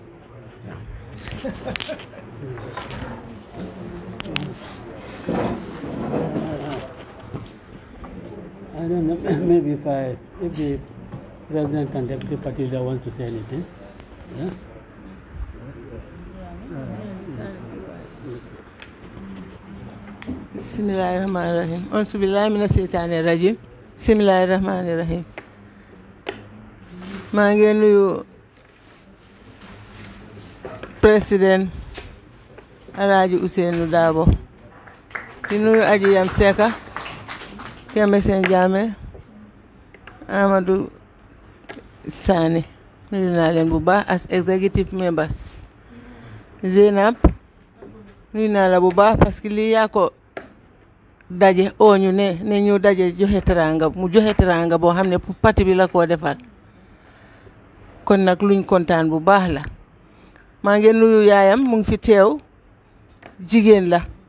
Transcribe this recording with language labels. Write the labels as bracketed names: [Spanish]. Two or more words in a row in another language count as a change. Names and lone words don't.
[English] I don't know, maybe if the president and deputy party leader wants to say anything. Yeah? [Arabic] بسم الله الرحمن الرحيم. أعوذ بالله من الشيطان الرجيم. بسم الله الرحمن الرحيم. [Wolof] maa ngi nuyu président Alhaji Ousainou Darboe di nuyu Aji Yam Seka Kembe Sen Jammeh Amadou Sane nuyu naa leen bu baax [English] as executive members [Wolof] Zeynab nuyu naa la bu baax [French] parce que [Wolof] lii yaa ko daje ñu ne ñu daje joxe teranga mu joxe teranga boo xam ne pour parti bi la koo defal kon nag luñ kontaan bu baax la maa ngi nuyu yaayam mu ngi fi teew jigéen la